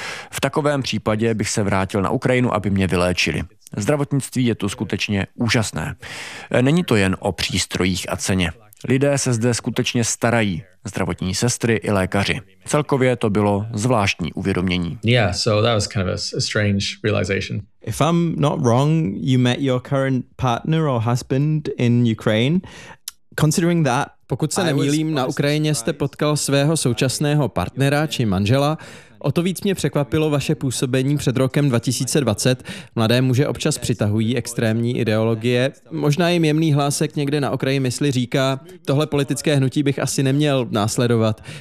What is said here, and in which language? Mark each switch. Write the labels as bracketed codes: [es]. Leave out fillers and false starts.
[cs] V takovém případě bych se vrátil na Ukrajinu, aby mě vyléčili. Zdravotnictví je tu skutečně úžasné. Není to jen o přístrojích a ceně. Lidé se zde skutečně starají, zdravotní sestry i lékaři. Celkově to bylo zvláštní uvědomění. [en] Yeah, so that was kind of a strange realization. If I'm not wrong, you met your current partner or husband in Ukraine. Considering that, [cs] pokud se nemýlím, na Ukrajině jste potkal svého současného partnera či manžela. O to víc mě překvapilo vaše působení před rokem 2020. Mladé muže občas přitahují extrémní ideologie. Možná jim jemný hlásek někde na okraji mysli říká, tohle politické hnutí bych asi neměl následovat.